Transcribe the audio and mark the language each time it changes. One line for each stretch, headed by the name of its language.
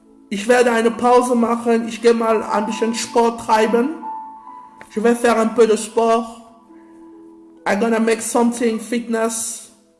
German: Ich werde eine Pause machen. Ich gehe mal ein bisschen Sport treiben.
French: Je vais faire un peu de sport.
English: I'm gonna make something fitness.